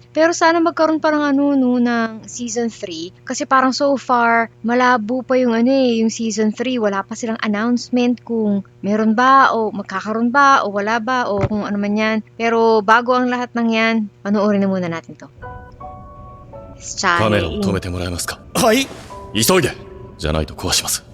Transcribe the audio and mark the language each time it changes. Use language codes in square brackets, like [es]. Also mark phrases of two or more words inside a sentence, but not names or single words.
[tl] Pero sana magkaroon parang ng Season 3. Kasi parang so far, malabo pa yung yung Season 3. Wala pa silang announcement kung meron ba o magkakaroon ba o wala ba o kung ano man yan. Pero bago ang lahat ng yan, panoorin na muna natin to. [ja] カメラを止めてもらえますか。はい。急いで。じゃないと壊します。